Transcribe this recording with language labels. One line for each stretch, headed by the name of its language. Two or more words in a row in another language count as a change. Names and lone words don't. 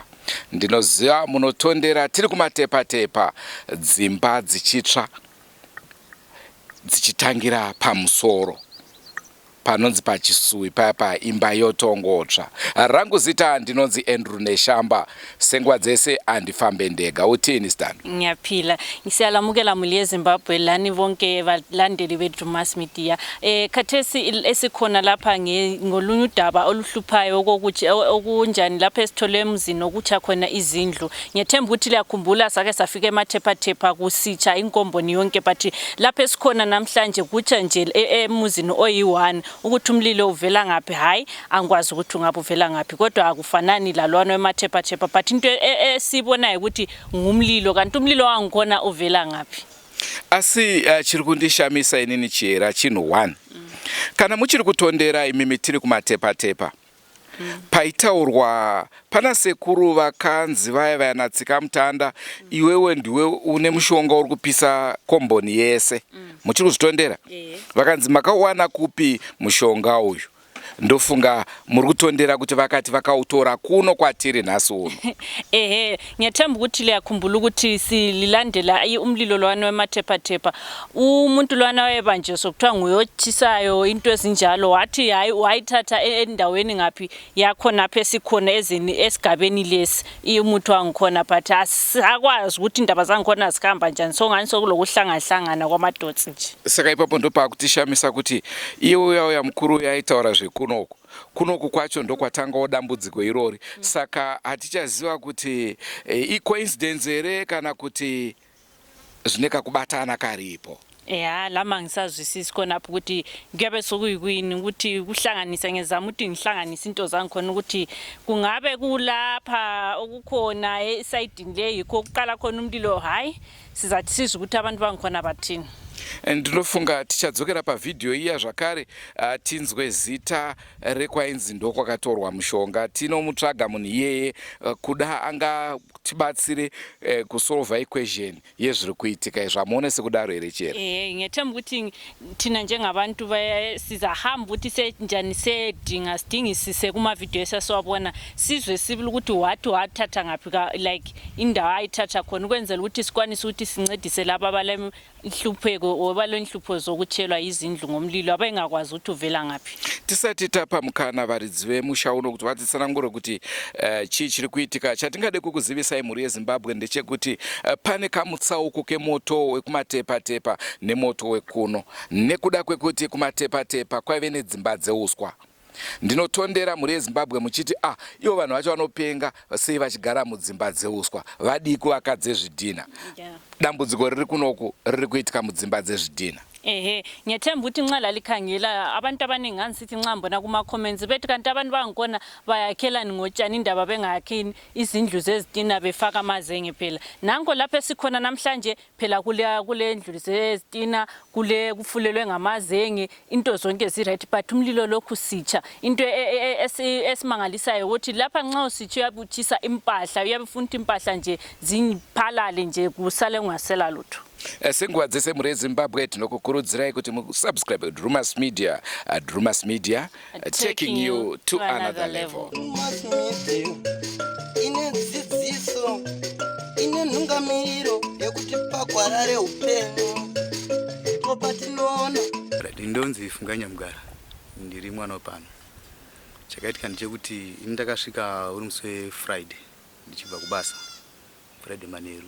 Shona: Ndinoziva munotondera tiri kumatepa-tepa dzimba dzichitsva dzichitangira pamusoro panonzi pachisui paya imba yotongotsva. Rangu zita ndinonzi Andrew Neshamba, senguva dzese andifambe ndega.
North Ndebele: Utini Stando? Ngiyaphila. Ngisiyalamukela muli yeZimbabwe lani bonke balandeli beDrewmas media. Khathesi esikhona lapha ngolunye udaba oluhluphayo okunjani lapha esithole emzini okutsha khona izindlu. Ngiyathemba ukuthi liyakhumbula sake safika emathepa-thepa kusitsha inkomboni yonke, but lapha esikhona namhlanje kutsha nje emuzini oyi-1 ukuthi umlilo uvela ngaphi. Hayi, angikwazi ukuthi ungabe uvela ngaphi, kodwa akufanani lalwana emathepa-thepa, but into esibonayo ukuthi ngumlilo, kanti umlilo wangikhona uvela ngaphi.
Shona: Asi chiri kundishamisa inini chiyera chinhu 1. Kana muchiri kutondera imimi tiri kumatepa-tepa paitaurwa pana sekuru vakanzi vaya vayanatsika mutanda, iwewe ndiwe une mushonga uri kupisa komboni yese. Muchiri kuzvitondera vakanzi makawana kupi mushonga uyu? Ndofunga muri kutondera kuti vakati vakautora kuno kwatiri nhasi uno.
North Ndebele: Ngiyathemba ukuthi liyakhumbula ukuthi sililandela umlilo lwana wemathepa-thepa. Umuntu lwana wayebanjiswa kuthiwa nguyotshisayo into ezinjalo, wathi hayi wayithatha endaweni ngaphi yakhona apha esikhona esigabeni lesi umuntu wangikhona, but asakwazi ukuthi indaba zangikhona zikhamba njani, so ngani sokulokuhlangana kwamadotsi nje.
Shona: Saka ipapo ndopakutishamisa kuti iye uyauya mukuru yaitaura kunoku kwacho ndokwatanga dambudziko irori. Saka hatichaziva kuti coincidence here kana kuti zvineka kubatana karipo.
North Ndebele: Lama ngisazwisisi khona apho ukuthi kuyabe sokuyini ukuthi kuhlanganisa, ngezama ukuthi ngihlanganise into zangikhona ukuthi kungabe kulapha okukhona esayidini le yikho kuqala khona umlilo. Hayi, sizathi sizwe ukuthi abantu bangikhona bathini.
Shona: Ndinofunga tichadzokera pavidhiyo iya zvakare tinzwe zita rekwainzi ndokwakatorwa mushonga. Tinomutsvaga munhu iyeye kuda angatibatsire kusolva equation yezviri kuitika izvi. Amuone sekudaro here chero?
North Ndebele: Ngiyathemba ukuthi thina njengabantu sizahamba ukuthi senjani sedinga sidingisise kumavidhiyo esasiwabona, sizwe sibili ukuthi wathatha ngaphi like indawo ayithatha khona, ukwenzela ukuthi sikwanise ukuthi sincedise laba abale inhlupheko obalwenhlupho zokutshelwa izindlu ngomlilo abengakwazi ukuthi uvela ngaphi.
Shona: Tisati tapa mukana varidzi vemusha uno kuti vatitsanangure kuti chii chiri kuitika. Chatingade kukuzivisai muri yeZimbabwe ndechekuti pane kamutsauko kemoto wekumatepa-tepa nemoto wekuno, nekuda kwekuti kumatepa-tepa kwaive nedzimba dzeuswa. Ndinotondera muri yeZimbabwe muchiti ivo vanhu vacho vanopenga sei vachigara mudzimba dzeuswa, vadiki vakadze zvidhina. Dambudziko riri kunoku riri kuitika mudzimba dzezvidhina.
North Ndebele: Ngiyathemba ukuthi nxa lalikhangela abantu abaningi nganisithi nxa mbona kuma-comments bethi kanti abantu bangikhona bayakhelani ngotshani indaba bengayakhini izindlu zezitina befaka amazenge phela. Nanko lapha esikhona namhlanje phela kule ndlu zezitina kufulelwe ngamazenge, into zonke zi-right, but umlilo lokhu sitsha. Into esimangalisayo ukuthi lapha nxa usitsha uyabutshisa impahla, uyabufuna impahla nje ziphalale nje kusale kungasela lutho.
Shona: Senguva dzese muri yeZimbabwe tinokukurudzirai kuti musubscribe Drewmas media. Drewmas media,
English: taking you to another level.
Shona: Ine dzidziso, ine nhungamiriro yekuti pagwarare upenyu. Topatinoona. Ndinonzi Funganya Mugara, ndiri mwana wapano. Chakaitika ndechekuti ndakasvika uri musi weFriday ndichibva kubasa, Friday manheru.